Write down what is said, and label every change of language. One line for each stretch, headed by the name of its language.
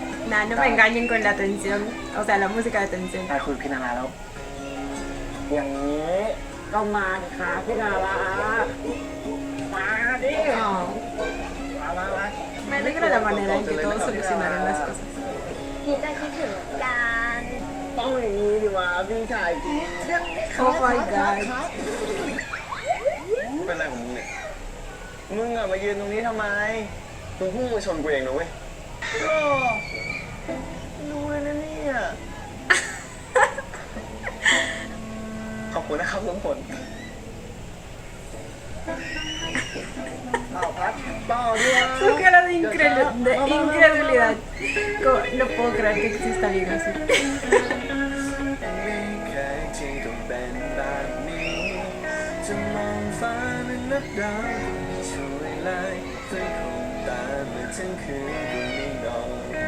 Spanish: Nah, no me engañen con la tensión. O sea, la música de tensión.
Thai: ต้ายคุยกับพี่นาราแล้ว อย่างนี้ก็มาดิค่ะพี่นารามาดิ Oh. มา
Spanish: Me alegra la manera en que todos solucionaron las cosas.
Thai: พี่จะคิดถึงกัน ต้องอย่างนี้ดิวะพี่ชายจริง
English: Oh my god.
Thai: เป็นอะไรของมึงเนี่ย มึงอะมายืนตรงนี้ทำไม มึงพุ่งมาชนกูเองนะเว้ย รู้เลยนะเนี่ย ขอบคุณนะครับทุกคน เอาพัดต่อด้วย
Spanish: Su cara de incredulidad. No puedo creer que exista alguien así.
Thai: ไม่เคยที่ต้องเป็นแบบนี้ จะมองฟ้าและนับดาวไม่ช่วยเลยเคยคงตามมาทั้งคืนก็ไม่นอน